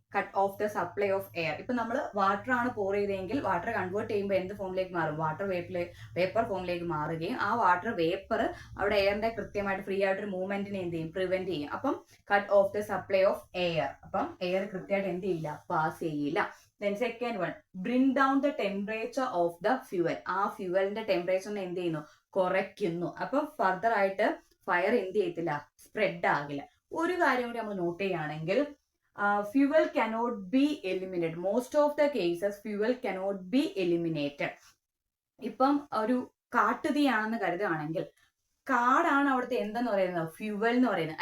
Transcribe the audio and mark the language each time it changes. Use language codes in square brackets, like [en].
[en] Cut off the supply of air. [ml] ഇപ്പൊ നമ്മൾ water ആണ് പോർ ചെയ്തെങ്കിൽ വാട്ടർ കൺവേർട്ട് ചെയ്യുമ്പോൾ എന്ത് ഫോമിലേക്ക് മാറും, വാട്ടർ വേപ്പർ ഫോമിലേക്ക് മാറുകയും ആ വാട്ടർ വേപ്പർ അവിടെ എയറിന്റെ കൃത്യമായിട്ട് ഫ്രീ ആയിട്ടൊരു മൂവ്മെന്റിനെ എന്ത് ചെയ്യും, പ്രിവെന്റ് ചെയ്യും. അപ്പം [en] Cut off the supply of air. [ml] അപ്പം എയർ കൃത്യമായിട്ട് എന്ത് ചെയ്യില്ല, പാസ് ചെയ്യില്ല. [en] Then second one, bring down the temperature of the fuel. [ml] ആ ഫ്യൂവലിന്റെ ടെമ്പറേച്ചറിനെ എന്ത് ചെയ്യുന്നു, കുറയ്ക്കുന്നു. അപ്പൊ ഫർദർ ആയിട്ട് ഫയർ എന്ത് ചെയ്യത്തില്ല, സ്പ്രെഡ് ആകില്ല. ഒരു കാര്യം കൂടി നമ്മൾ നോട്ട് ചെയ്യുകയാണെങ്കിൽ, [en] Fuel cannot be eliminated. Most of the cases fuel cannot be eliminated. [ml] ഇപ്പം ഒരു കാട്ടുതീയാണെന്ന് കരുതുകയാണെങ്കിൽ, കാടാണ് അവിടുത്തെ എന്തെന്ന് പറയുന്നത്, ഫ്യൂവൽ എന്ന് പറയുന്നത്.